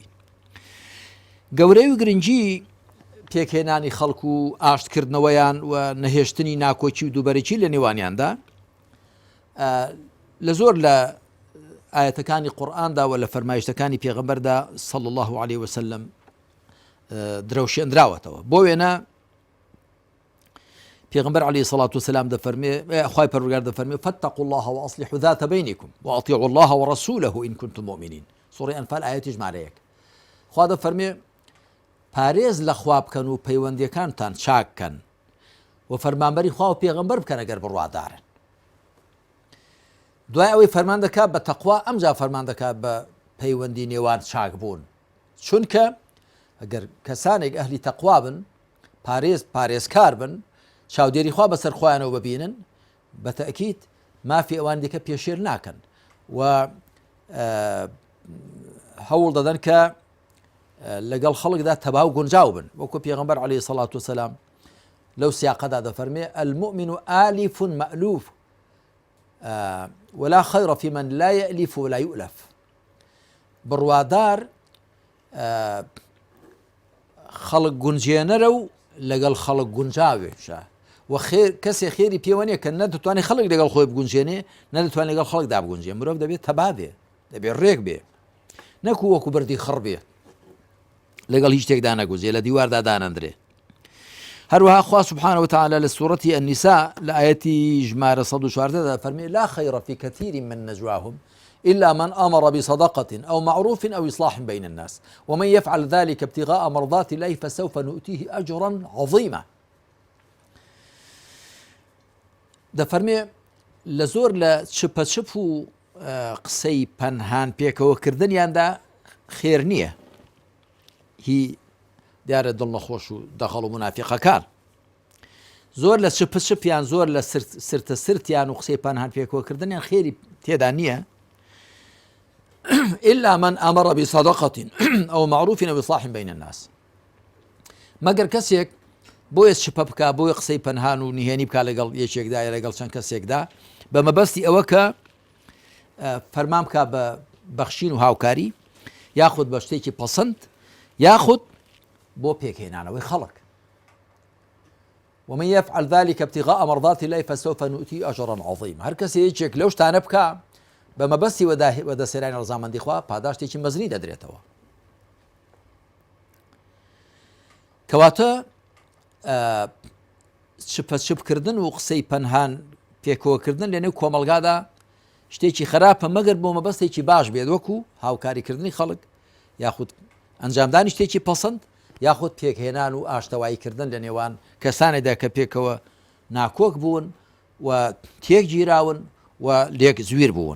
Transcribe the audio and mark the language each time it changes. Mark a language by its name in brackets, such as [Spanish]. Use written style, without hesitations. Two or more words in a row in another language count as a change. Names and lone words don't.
[Central Kurdish] گەورەی و گرنگی پێکێنانی خەڵک و ئاشتکردنەوەیان و نەهێشتنی ناکۆچی و دووبەرێکی لە نێوانیاندا لە زۆر لە ئاەتەکانی قورئاندا و لە فەرمایشتەکانی پێغەمبەردا [Arabic] صلی الله عليه وسلم [Central Kurdish] درەوشێنراوەتەوە. بۆ وێنە پێغەمبەر [Arabic] عليه الصلاة والسلام [Central Kurdish] دەفەرمێ خوای پەروەردگار دەفەرمێ [Arabic] فاتقوا الله وأصلحوا ذات بينكم وأطيعوا الله ورسوله إن كنتم مؤمنين. [Central Kurdish] سوڕەی ئەنفال ئاەتی ژمارە 1. خوا دەفەرمێ پارێز لە خوا بکەن و پەیوەندیەکانتان چاککەن و فەرمانبەری خوا و پێغەمبەر بکەن ئەگەر بڕوادارن. دوای ئەوەی فەرمان دەکات بە تەقوا ئەمجا فەرمان دەکات بە پەیوەندی نێوان چاک بوون، چونکە ئەگەر کەسانێک ئەهلی تەقوا بن پارێزکار بن چاودێری خوا بەسەر خۆیانەوە ببینن بە تەئکید مافی ئەوان دیکە پێشێر ناکەن و هەوڵ دەدەن کە لەگەڵ خەڵکدا تەباو گونجاو بن، وەکو پێغەمبەر [Arabic] عليه الصلاة والسلام [Central Kurdish] لەو سیاقەدا دەفەرمێ [Arabic] المؤمن آلف مألوف ولا خير في من لا يألف ولا يؤلف. [Central Kurdish] بڕوادار خەڵک گونجێنەرە و لەگەڵ خەڵک گونجاوێشە و کەسێ خێری پێوە نیە کە نەدەتوانێت خەڵک لەگەڵ خۆی بگونجێنێ نەدەتوانێت لەگەڵ خەڵکدا بگونجێ. مرۆڤ دەبێت تەبا بێ، دەبێت ڕێک بێ، نەکو وەکو بەردی خڕ بێ لەگەڵ هیچ شتێکدا نەگوزێ لە دیواردا دانەندرێ. هەروەها خوا [Arabic] سبحانه وتعالى [Central Kurdish] لە سوورەتی النساء لە ئاەتی ژمارە 114 فەرمێ [Arabic] لا خير في كثير من نجواهم إلا من أمر بصدقة أو معروف أو إصلاح بين الناس ومن يفعل ذلك ابتغاء مرضات الله فسوف نؤتيه أجرا عظيما. [Central Kurdish] دەفەرمێ لە زۆر لە چپەچپ و قسەی پەنهان پێکەوەکردنیاندا خێر نییە، هی دیارە دڵنەخۆش و دەخەڵ و منافقەکان زۆر لە چپەچپیان زۆر لە سرتە سرتیان و قسەی پەنهان پێکەوەکردنیان خێری تێدا نییە [Arabic] إلا من أمر بصدقة أو معروف أو إصلاح بين الناس. [Central Kurdish] مەگەر کەسێک بۆیە چپە بکە بۆیە قسەی پەنهان و نهێنی بکە لەگەڵ یەکێکدا یا لەگەڵ چەند کەسێکدا بە مەبەستی ئەوە کە فەرمان بکە بە بەخشین و هاوکاری یاخود بە شتێکی پەسەند یاخود بۆ پێکهێنانەوەی خەڵک. [Arabic] ومن يفعل ذلك ابتغاء مرضات الله فسوف نؤتيه أجرا عظيما. [Central Kurdish] هەر کەسێ یەکێک لەو شتانە بکە بە مەبەستی وەدەسێرانی ڕەزامەندی خوا پاداشتێکی مەزنی دەدرێتەوە. کەواتە چپەچپکردن و قسەی پەنهان پێکەوەکردن لەنێو کۆمەلگادا شتێکی خراپە مەگەر بۆ مەبەستێکی باش بێت، وەکو هاوکاریکردنی خەڵک یاخود ئەنجامدانی شتێکی پەسەند یاخود پێکهێنان و ئاشتەواییکردن لە نێوان کەسانێکدا کە پێکەوە ناکۆک بوون و تێک گیراون و لێک زویر بوون.